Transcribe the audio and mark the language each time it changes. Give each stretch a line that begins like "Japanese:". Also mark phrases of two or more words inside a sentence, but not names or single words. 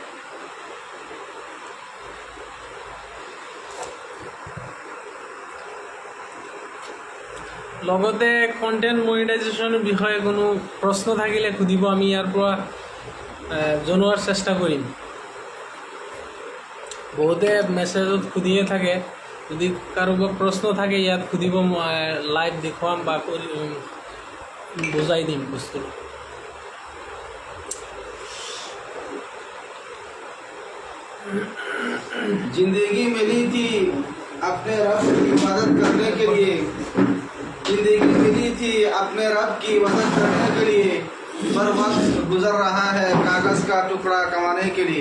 Assamese: লগতে কণ্টেণ্ট মনিটাইজেশ্যনৰ বিষয়ে কোনো প্ৰশ্ন থাকিলে সুধিব, আমি ইয়াৰ পৰা জনোৱাৰ চেষ্টা কৰিম। বহুতে মেছেজত সুধিয়ে থাকে, যদি কাৰোবাৰ প্ৰশ্ন থাকে ইয়াত সুধিব, মই লাইভ দেখুৱাম বা বুজাই দিম বস্তুটো।
Hindi: जिंदगी मिली थी अपने रब की मदद करने के लिए, जिंदगी मिली थी अपने रब की मदद करने के लिए, पर वक्त गुजर रहा है कागज का टुकड़ा कमाने के लिए।